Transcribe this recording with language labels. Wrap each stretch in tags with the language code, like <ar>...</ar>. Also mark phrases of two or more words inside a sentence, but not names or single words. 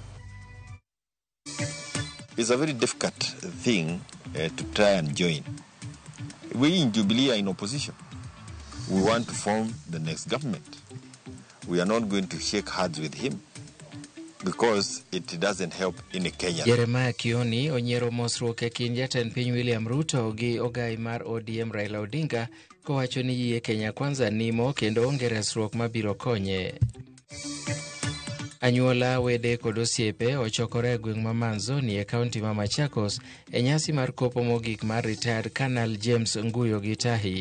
<en>It's a very difficult thing to try and join. We in Jubilee are in opposition. We want to form the next government. We are not going to shake hands with him because it doesn't help in Kenya.</en> <luo>Jeremiah Kioni onyero mosruok e kind jatend piny William Ruto gi ogai mar ODM Raila Odinga kowacho ni yie Kenya Kwanza nimo kendo onge resruok mabiro konye. Anyuola, wede kod osiepe ochokore e gweng' ma Manzoni e kaunti ma Machakos e nyasi mar kopo mogik mar</luo> <en>retired Colonel</en> <luo>James Nguyo Gitahi.</luo>